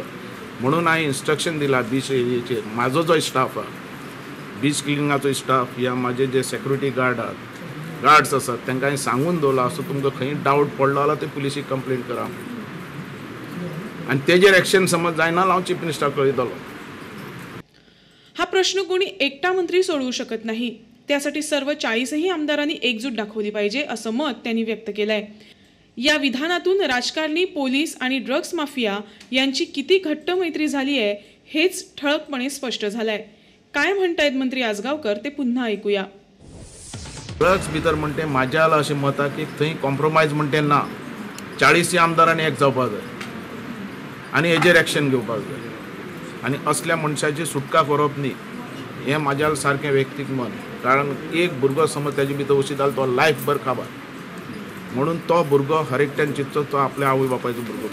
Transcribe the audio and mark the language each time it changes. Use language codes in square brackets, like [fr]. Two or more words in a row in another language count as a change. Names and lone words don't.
[kok] म्हणून हांवें इन्स्ट्रक्शन दिला बीच एरियेचेर, म्हाजो जो स्टाफ आहा बीच क्लिनिंगाचो स्टाफ या म्हाजे जे [en] security guards [kok] आसात तांकां हांवें सांगून दवरला असो तुमकां खंय डावट पडलो जाल्यार ते पुलिसीक कंप्लेंट करा आनी तेजेर एक्शन समज जायना जाल्यार हांव चीफ मिनिस्टराक कळयतलो। [mr] हा प्रश्न कोणी एकटा मंत्री सोडवू शकत नाही, त्यासाठी सर्व 40ही आमदारांनी एकजूट दाखवली पाहिजे असं मत त्यांनी व्यक्त केलंय। या विधानातून राजकारणी, पोलीस आणि [en] drugs mafia [mr] यांची किती घट्ट मैत्री झाली आहे हेच ठळकपणे स्पष्ट झालंय। काय म्हणतायत मंत्री आसगावकर ते पुन्हा ऐकूया। [kok] ड्रग्स भितर म्हणते म्हाज्या आला अशें मत की थंय कॉम्प्रोमायज म्हणते ना 40 आमदारांनी एक जावपाक जाय आनी हेजेर एक्शन घेवपाक जाय आनी असल्या मनशाची सुटका करप न्ही हें म्हाज्या सारकें व्यक्तीक मन। कारण एक भुरगो समज तेजे भितर वशीत जालो तो लायफ भर काबार, म्हणून तो भुरगो हर एकट्यान चिंतचो तो आपल्या आवय बापायचो भुरगो।